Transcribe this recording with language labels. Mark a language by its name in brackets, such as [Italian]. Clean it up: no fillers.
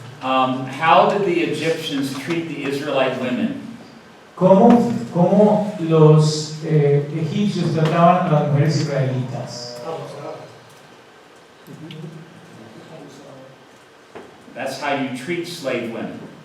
[English] How did the Egyptians treat the Israelite women? [Spanish] ¿Cómo los egipcios trataban a las mujeres israelitas? [English] That's how you treat slave women.